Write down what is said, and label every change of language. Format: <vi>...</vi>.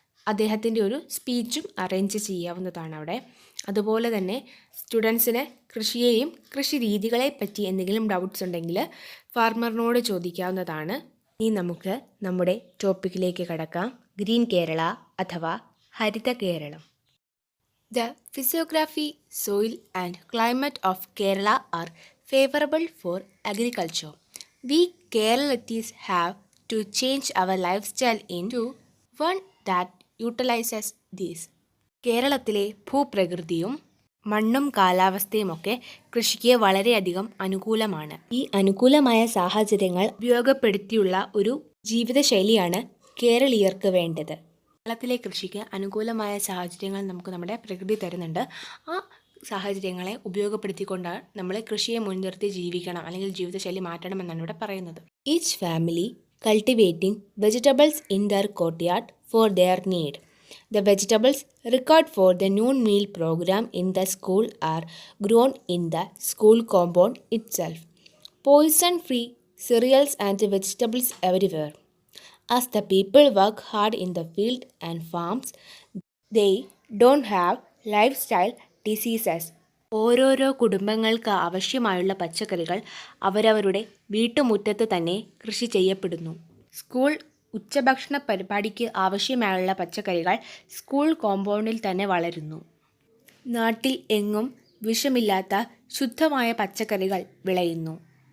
<ml>അദ്ദേഹത്തിൻ്റെ ഒരു സ്പീച്ചും അറേഞ്ച് ചെയ്യാവുന്നതാണ് അവിടെ. അതുപോലെ തന്നെ സ്റ്റുഡൻസിന് കൃഷിയെയും കൃഷി രീതികളെ പറ്റി എന്തെങ്കിലും ഡൗട്ട്സ് ഉണ്ടെങ്കിൽ ഫാർമറിനോട് ചോദിക്കാവുന്നതാണ്. ഇനി നമുക്ക് നമ്മുടെ ടോപ്പിക്കിലേക്ക് കടക്കാം. ഗ്രീൻ കേരള അഥവാ Haritha Keralam.</ml> <en>The physiography, soil and climate of Kerala are favorable for agriculture. We Keralatis have to change our lifestyle into one that utilizes these.</en> <ml>കേരളത്തിലെ ഭൂപ്രകൃതിയും മണ്ണും കാലാവസ്ഥയുമൊക്കെ കൃഷിക്ക് വളരെയധികം അനുകൂലമാണ്. ഈ അനുകൂലമായ സാഹചര്യങ്ങൾ ഉപയോഗപ്പെടുത്തിയുള്ള ഒരു ജീവിതശൈലിയാണ് കേരളീയർക്ക് വേണ്ടത്. കേരളത്തിലെ കൃഷിക്ക് അനുകൂലമായ സാഹചര്യങ്ങൾ നമുക്ക് നമ്മുടെ പ്രകൃതി തരുന്നുണ്ട്. ആ സാഹചര്യങ്ങളെ ഉപയോഗപ്പെടുത്തിക്കൊണ്ടാണ് നമ്മൾ കൃഷിയെ മുൻനിർത്തി ജീവിക്കണം അല്ലെങ്കിൽ ജീവിതശൈലി മാറ്റണമെന്നാണ് ഇവിടെ പറയുന്നത്.</ml> <en>Each family cultivating vegetables in their courtyard for their need. The vegetables required for the noon meal program in the school are grown in the school compound itself. Poison-free cereals and vegetables everywhere. As the people work hard in the field and farms, they don't have lifestyle diseases.</en> <ml>ഓരോരോ കുടുംബങ്ങൾക്ക് ആവശ്യമായുള്ള പച്ചക്കറികൾ അവരവരുടെ വീട്ടുമുറ്റത്ത് തന്നെ കൃഷി ചെയ്യപ്പെടുന്നു. School ഉച്ചഭക്ഷണ പരിപാടിക്ക് ആവശ്യമായുള്ള പച്ചക്കറികൾ സ്കൂൾ കോമ്പൗണ്ടിൽ തന്നെ വളരുന്നു. നാട്ടിൽ എങ്ങും വിഷമില്ലാത്ത ശുദ്ധമായ പച്ചക്കറികൾ വിളയുന്നു.</ml>